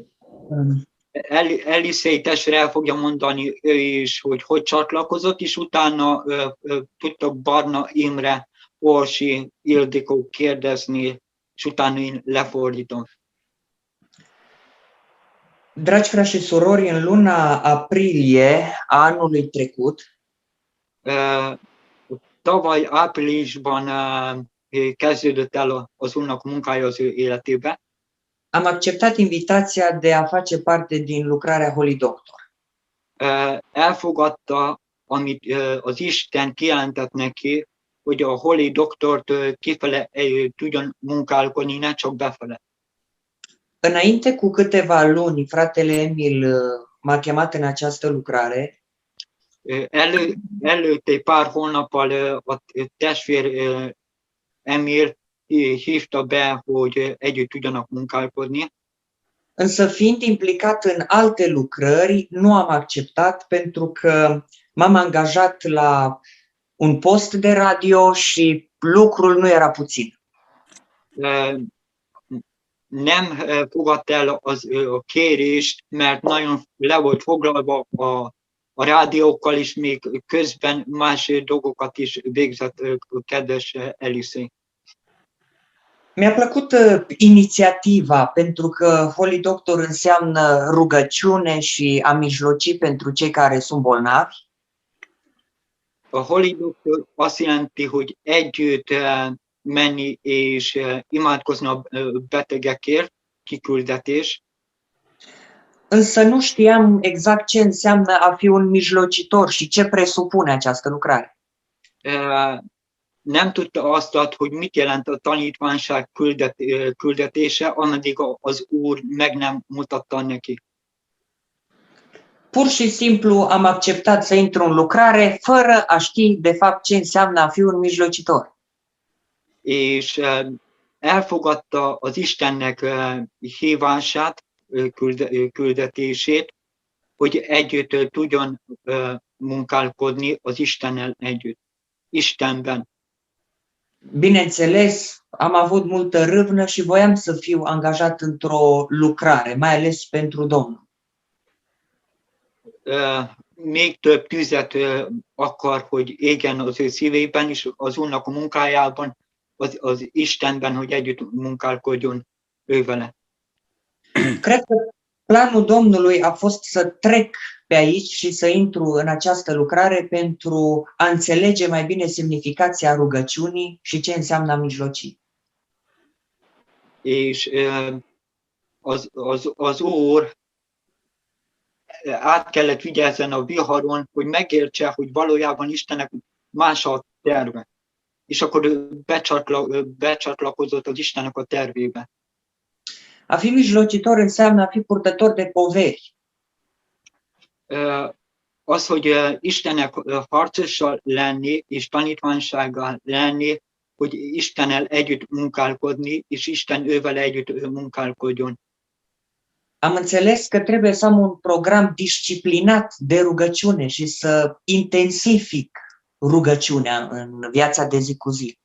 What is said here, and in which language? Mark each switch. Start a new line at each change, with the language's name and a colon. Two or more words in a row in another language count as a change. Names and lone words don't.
Hungarian: Elisei testvér el fogja mondani ő is, hogy csatlakozott, és utána tudtak Barna Imre, Orsi, Ildikó kérdezni, és utána én lefordítom.
Romanian: Dragi frați și surori, în luna aprilie a anului trecut,
Hungarian: tavaly áprilisban kezdődött el az Úrnak munkája az ő életébe.
Romanian: am acceptat invitația de a face parte din lucrarea Holy Doctor.
Hungarian: Elfogadta, amit az Isten kijelentett neki, hogy a Holy Doktort kifele tudjon munkálkodni, ne csak befele.
Romanian: Înainte cu câteva luni, fratele Emil m-a chemat în această lucrare.
Hungarian: Előtte egy pár hónappal a testvér Emil hívta be, hogy együtt tudjanak munkálkodni.
Romanian: Însă fiind implicat în alte lucrări, nu am acceptat pentru că m-am angajat la un post de radio și lucrul nu era puțin.
Hungarian: Nem fogadta el a kérést, mert nagyon le volt foglalva a rádiókkal, és még közben más dolgokat is végzett a kedves Elisei.
Romanian: Mi-a plăcut inițiativa pentru că Holy Doctor înseamnă rugăciune și a mijloci pentru cei care sunt bolnavi.
Hungarian: A Holy Doctor azt jelenti, hogy együtt menni és imádkozni a betegekért, kiküldetés.
Romanian: Însă nu știam exact ce înseamnă a fi un mijlocitor și ce presupune această lucrare.
Hungarian: Nem tudta azt, hogy mit jelent a tanítványság küldetése, ameddig az Úr meg nem mutatta neki.
Romanian: Pur și simplu am acceptat să intru în lucrare fără a ști de fapt ce înseamnă a fi un mijlocitor.
Hungarian: És elfogadta az Istennek hívását, küldetését, hogy együtt tudjon munkálkodni az Istennel együtt, Istenben.
Romanian: Bineînțeles, am avut multă râvnă și voiam să fiu angajat într-o lucrare, mai ales pentru Domnul.
Hungarian: Még több tüzet akar, hogy égjen az ő szívében, és az Úrnak a munkájában, az Istenben, hogy együtt munkálkodjon ő vele.
Romanian: Cred că planul Domnului a fost să trec pe aici și să intru în această lucrare pentru a înțelege mai bine semnificația rugăciunii și ce înseamnă a mijloci.
Hungarian: És az Úr át kellett vigyázzen a viharon, hogy megértse, hogy valójában Istennek más a terve. És akkor becsatlakozott az Istennek a tervébe.
Romanian: A fi mijlocitor înseamnă a fi purtător de poveri.
Hungarian: Az, hogy Istennek harcossal lenni, és tanítványsággal lenni, hogy Istennel együtt munkálkodni, és Isten ővel együtt munkálkodjon.
Romanian: Am înțeles că trebuie să am un program disciplinat de rugăciune și să intensific rugăciunea în viața de zi cu zi.